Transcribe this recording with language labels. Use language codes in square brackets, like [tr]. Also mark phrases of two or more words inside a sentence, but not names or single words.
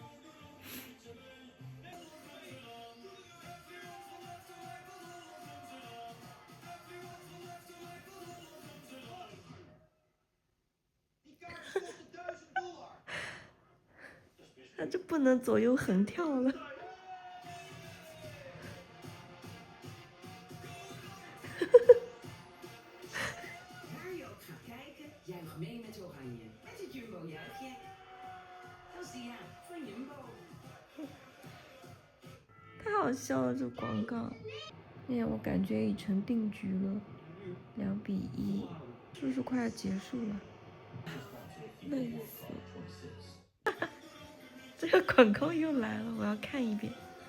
[zh] 他就不能左右横跳了。 [nl] Waar je ook gaat kijken, juich mee met Oranje. Met het Jumbo-juichje. Dat is de ja van Jumbo. [zh] 太好笑了，这广告。哎呀，我感觉已成定局了，2-1，是不是快要结束了？累死！这个广告又来了，我要看一遍。